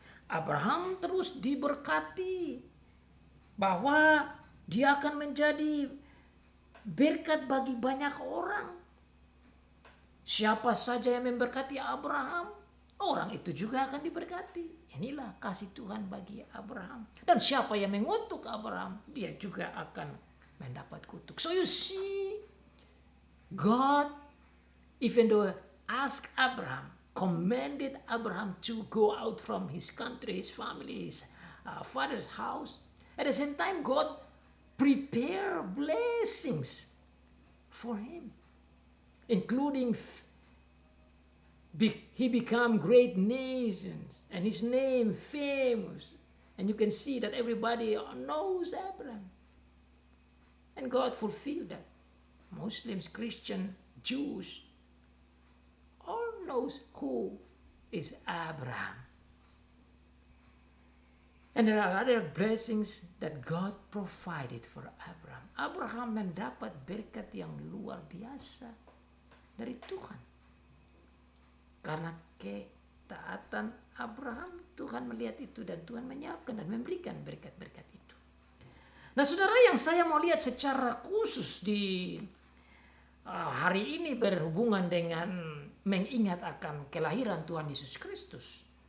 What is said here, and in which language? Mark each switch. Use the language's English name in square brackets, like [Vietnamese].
[Indonesian] Abraham terus diberkati bahwa dia akan menjadi berkat bagi banyak orang. Siapa saja yang memberkati Abraham, orang itu juga akan diberkati. Inilah kasih Tuhan bagi Abraham. Dan siapa yang mengutuk Abraham, dia juga akan mendapat kutuk. [English] So you see, God, even though asked Abraham, commanded Abraham to go out from his country, his family, his father's house. At the same time, God prepare blessings for him, including he become great nations and his name famous, and you can see that everybody knows Abraham, and God fulfilled that. Muslims, Christian, Jews, all knows who is Abraham. And there are other blessings that God provided for Abraham. [Indonesian] Abraham mendapat berkat yang luar biasa dari Tuhan. Karena ketaatan Abraham, Tuhan melihat itu dan Tuhan menyiapkan dan memberikan berkat-berkat itu. Nah saudara, yang saya mau lihat secara khusus di hari ini berhubungan dengan mengingat akan kelahiran Tuhan Yesus Kristus.